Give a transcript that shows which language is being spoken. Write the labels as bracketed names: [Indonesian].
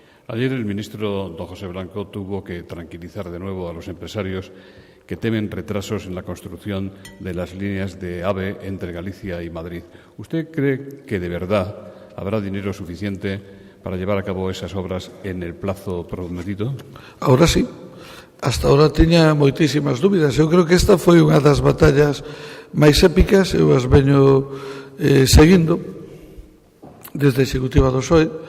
[Spanish] Ayer el ministro don José Blanco tuvo que tranquilizar de nuevo a los empresarios que temen retrasos en la construcción de las líneas de AVE entre Galicia y Madrid. ¿Usted cree que de verdad habrá dinero suficiente para llevar a cabo esas obras en el plazo prometido? Ahora sí. [Galician] Hasta ahora tiña moitísimas dúbidas. Eu creo que esta foi unha das batallas máis épicas. Eu as veño seguindo desde a Executiva do PSOE.